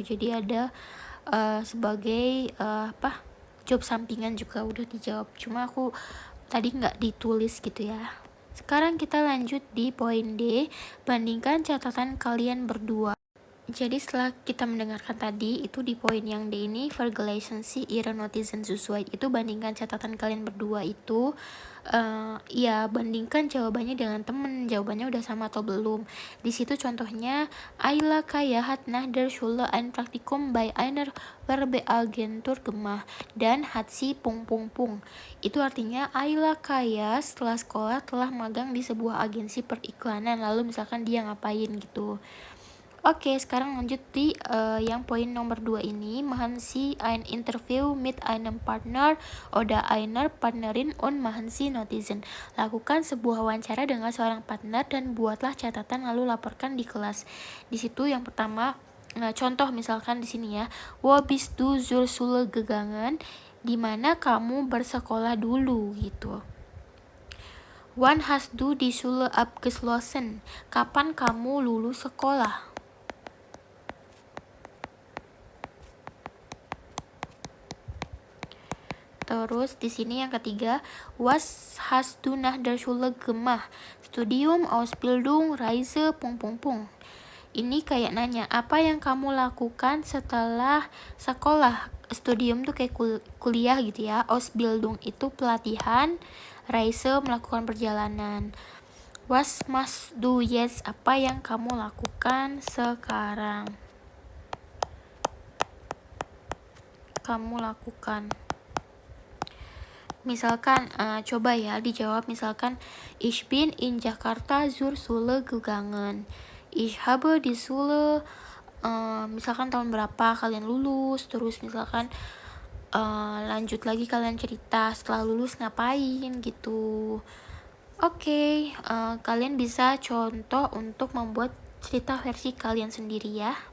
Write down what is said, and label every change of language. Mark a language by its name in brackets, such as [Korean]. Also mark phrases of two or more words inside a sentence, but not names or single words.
[Indonesian] Jadi ada sebagai job sampingan juga udah dijawab. Cuma aku tadi nggak ditulis gitu ya. Sekarang kita lanjut di poin D. Bandingkan catatan kalian berdua. Jadi setelah kita mendengarkan tadi, itu di poin yang D ini, [German] vergleichen ihre Notizen [Indonesian] sesuai, itu bandingkan catatan kalian berdua itu, ya bandingkan jawabannya dengan temen, jawabannya udah sama atau belum. Di situ contohnya, [German] Ayla Kaya hat nach der Schule ein Praktikum bei einer Werbeagentur gemacht dan hat sie ... [Indonesian] Itu artinya Ayla Kaya setelah sekolah telah magang di sebuah agensi periklanan, lalu misalkan dia ngapain gitu. Oke, sekarang lanjut di yang poin nomor 2 ini. [German] Machen Sie ein Interview mit einem Partner oder einer Partnerin und machen Sie Notizen. [Indonesian] Lakukan sebuah wawancara dengan seorang partner dan buatlah catatan lalu laporkan di kelas. Di situ yang pertama, contoh misalkan di sini ya. [German] Wo bist du zur Schule gegangen? [Indonesian] Di mana kamu bersekolah dulu gitu. [German] Wann hast du die Schule abgeschlossen? [Indonesian] Kapan kamu lulus sekolah? Terus di sini yang ketiga, [German] was hast du nach der Schule gemacht? Studium, Ausbildung, Reise, ... [Indonesian] Ini kayak nanya, apa yang kamu lakukan setelah sekolah? Studium tuh kayak kuliah gitu ya. Ausbildung itu pelatihan, Reise melakukan perjalanan. [German] Was machst du jetzt? [Indonesian] Apa yang kamu lakukan sekarang? Kamu lakukan. Misalkan, coba ya dijawab, misalkan [German] Ich bin in Jakarta zur Schule gegangen. Ich habe die Schule, [Indonesian] misalkan tahun berapa kalian lulus, terus misalkan lanjut lagi kalian cerita setelah lulus ngapain gitu. Oke, kalian bisa contoh untuk membuat cerita versi kalian sendiri ya.